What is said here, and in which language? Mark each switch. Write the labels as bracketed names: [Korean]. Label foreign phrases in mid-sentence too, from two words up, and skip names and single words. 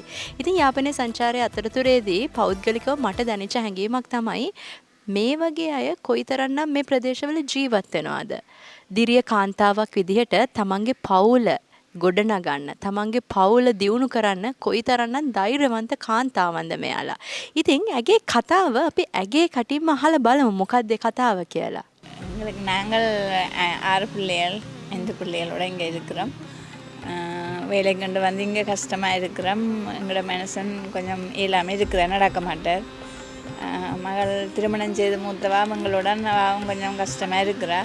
[Sinhala] ඉතින් යාපනයේ සංචාරයේ අතරතුරේදී පෞද්ගලිකව මට දැනෙච්ච හැඟීමක් තමයි මේ වගේ අය කොයිතරම්නම් මේ ප්‍රදේශවල ජීවත් වෙනවද? දිරිය කාන්තාවක් විදිහට තමන්ගේ පවුල ගොඩනගන්න තමන්ගේ පවුල දියුණු කරන්න කොයිතරම්නම් ධෛර්යවන්ත කාන්තාවන්ද මෙයාලා. ඉතින් ඇගේ කතාව අපි ඇගේ කටින්ම අහලා බලමු මොකක්ද කතාව කියලා. [Tamil] நாங்கள் 6 பிள்ளைகள் 5 பிள்ளைகளோட இங்கே இருக்கிறோம். வேலை கண்டு வந்து இங்கே கஷ்டமாக இருக்கிறோம். எங்களோட மனுஷன் கொஞ்சம் இல்லாமல் இருக்கிற நடக்க மாட்டார். மகள் திருமணம் செய்து மூத்தவா எங்களுடன் அவன் கொஞ்சம் கஷ்டமாக இருக்கிறா.